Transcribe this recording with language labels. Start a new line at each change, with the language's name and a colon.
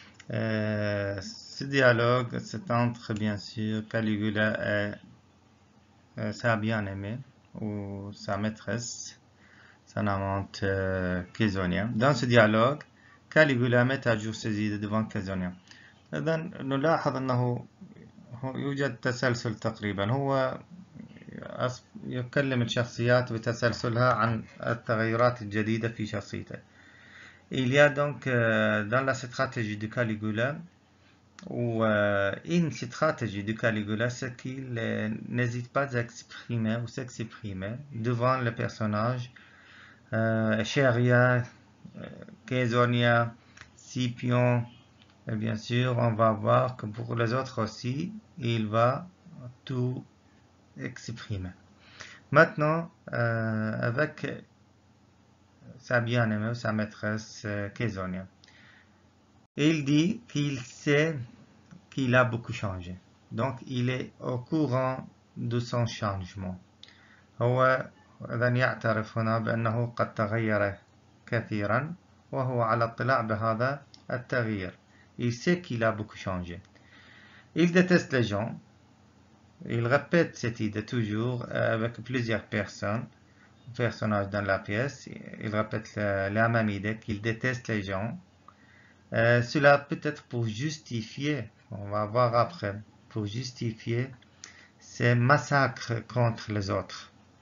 French: Ce dialogue, c'est entre bien sûr Caligula et sa bien-aimée ou sa maîtresse, son amante Caesonia. Dans ce dialogue, Caligula met à jour ses idées devant Caesonia.
Arabic: إذن نلاحظ أنه يوجد تسلسل تقريبا، هو يكلم الشخصيات بتسلسلها عن التغيرات الجديدة في شخصيته.
French: Il y a donc dans la stratégie de Caligula, ou une stratégie de Caligula, c'est qu'il n'hésite pas à exprimer ou s'exprimer devant le personnage Scheria, Caesonia, Scipion, et bien sûr, on va voir que pour les autres aussi, il va tout exprimer. Maintenant, avec sa bien-aimée, sa maîtresse Caesonia, il dit qu'il sait qu'il a beaucoup changé. Donc, il est au courant de son changement.
Arabic: هو إذا يعترف هنا بأنه قد تغير كثيرا وهو على اطلاع بهذا التغيير.
French: Il sait qu'il a beaucoup changé. Il déteste les gens. Il répète cette idée toujours avec plusieurs personnages dans la pièce. Il répète la même idée qu'il déteste les gens. Cela peut être pour justifier, on va voir après, pour justifier ces massacres contre les autres.